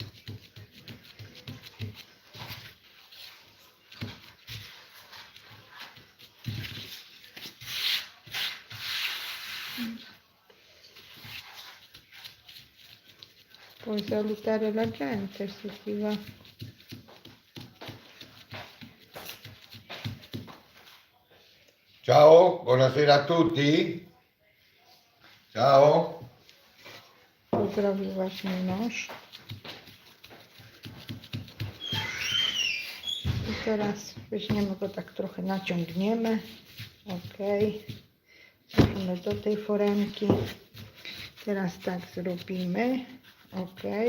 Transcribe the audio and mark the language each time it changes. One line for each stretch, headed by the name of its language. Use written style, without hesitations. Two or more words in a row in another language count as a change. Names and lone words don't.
Italian: Puoi salutare la gente se ti va. Ciao, buonasera a tutti. Ciao.
Polish: Pozdrowił właśnie mąż. I teraz weźmiemy go tak trochę naciągniemy. Ok. Wrzucimy do tej foremki. Teraz tak zrobimy. Ok.